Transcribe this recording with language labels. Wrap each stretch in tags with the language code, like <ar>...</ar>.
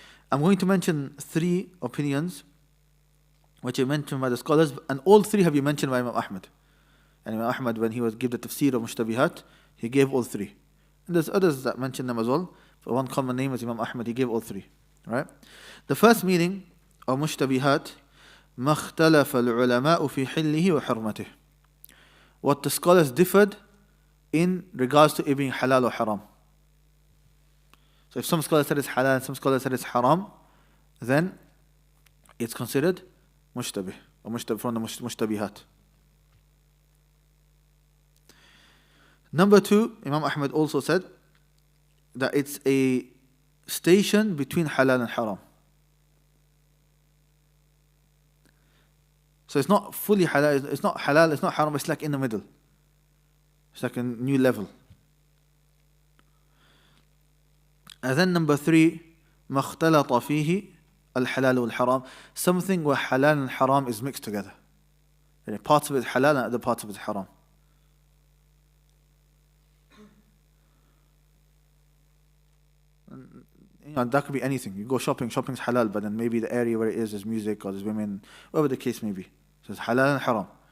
<en>I'm going to mention 3 opinions which are mentioned by the scholars, and all 3 have been mentioned by Imam Ahmad. And Imam Ahmad, when he was give the tafsir of mushtabihat, he gave all 3. And there's others that mention them as well. But one common name is Imam Ahmad, he gave all 3. Right? The first meaning of mushtabihat,</en> <ar>ما اختلف العلماء في حله وحرمته.</ar> <en>What the scholars differed in regards to it being halal or haram. So if some scholars said it's halal and some scholars said it's haram, then it's considered mushtabih, or from the mushtabihat. Number 2, Imam Ahmad also said that it's a station between halal and haram. So it's not fully halal, it's not halal, it's not haram, it's like in the middle. It's like a new level. And then number 3,</en> <ar>ما اختلط فيه الحلال والحرام.</ar> <en>Something where halal and haram is mixed together. And parts of it is halal and other parts of it is haram. And that could be anything. You go shopping's halal, but then maybe the area where it is music or there's women, whatever the case may be. So it's halal and haram.</en>